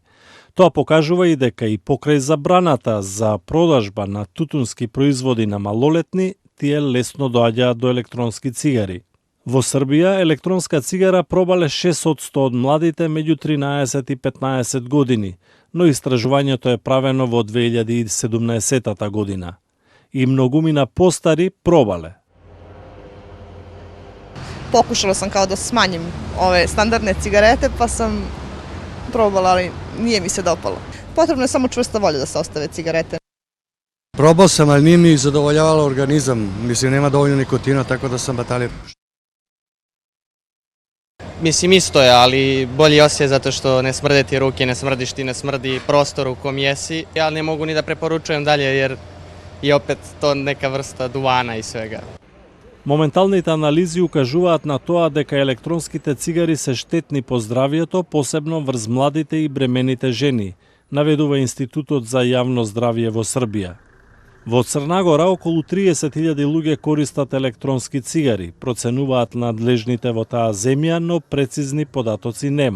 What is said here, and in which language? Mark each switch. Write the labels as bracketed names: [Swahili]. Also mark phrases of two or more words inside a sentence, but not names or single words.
[Macedonian] Тоа покажува и дека и покрај забраната за продажба на тутунски производи на малолетни, тие лесно доаѓаат до електронски цигари. Во Србија, електронска цигара пробале 6 од 100 од младите меѓу 13 и 15 години, но истражувањето е правено во 2017 година. И многумина постари пробале. [Serbian] Pokušala sam kao da smanjim ove standardne cigarete, pa sam probala, ali nije mi se dopalo. Potrebno je samo čvrsta volja da se ostave cigarete. Probao sam, ali nije mi zadovoljavalo organizam. Mislim, nema dovoljno nikotina, tako da sam batalio. Mislim, isto je, ali bolji osjećaj zato što ne smrde ti ruke, ne smrdiš ti, ne smrdi prostor u kom jesi. Ja ne mogu ni da preporučujem dalje jer je opet to neka vrsta duvana i svega. [Macedonian] Моменталните анализи укажуваат на тоа дека електронските цигари се штетни по здравието, посебно врз младите и бремените жени, наведува Институтот за јавно здравје во Србија. Во Црна Гора околу 30.000 луѓе користат електронски цигари, проценуваат надлежните во таа земја, но прецизни податоци нема.